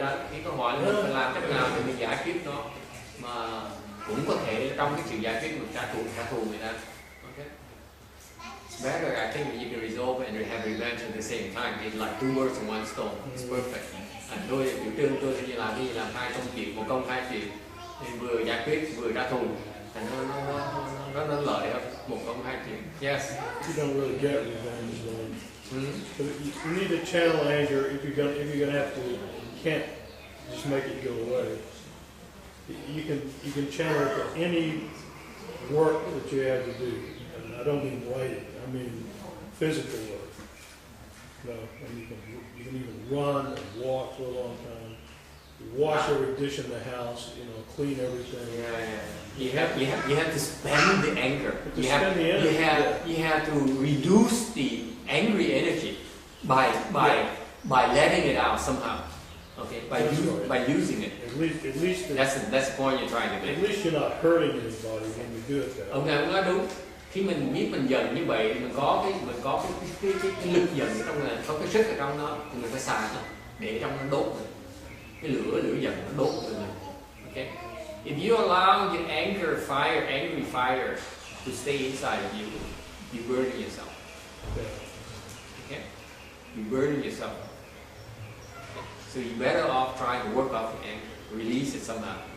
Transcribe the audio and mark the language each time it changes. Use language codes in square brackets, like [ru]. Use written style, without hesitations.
[vi] Cái câu hỏi là mình phải làm cách nào để mình giải quyết nó mà cũng có thể trong cái chuyện giải quyết mình trả thù người ta. [en] Okay. Better, I think you can resolve and have revenge at the same time. It's like two birds in one stone. It's perfect. Tôi biểu trưng tôi sẽ làm đi làm hai công chuyện, một công hai chuyện, nên vừa giải quyết vừa trả thù, thành nó lợi hơn một công hai chuyện. Yes. You don't really get revenge, though. You need to channel anger if you're gonna have to. You can't just make it go away. You can channel it to any work that you have to do. And I don't mean writing. I mean physical work. No, and you can even run and walk for a long time. You wash every dish in the house. Clean everything. Yeah. You have to spend the anger. You have to reduce the angry energy by letting it out somehow. Okay, by using it. At least that's the point you're trying to make. At least you're not hurting anybody when you do it that way. [vi] Ông nói đúng. Khi mình biết mình giận như vậy, mình có cái lực giận ở trong này, có cái sức ở trong nó, thì mình phải xài nó để trong nó đốt mình. Cái lửa giận nó đốt mình. Okay. [en] If you allow your angry fire to stay inside of you, you burn yourself. Okay? You burn yourself. Okay. So you better off trying to work off your anger, release it somehow.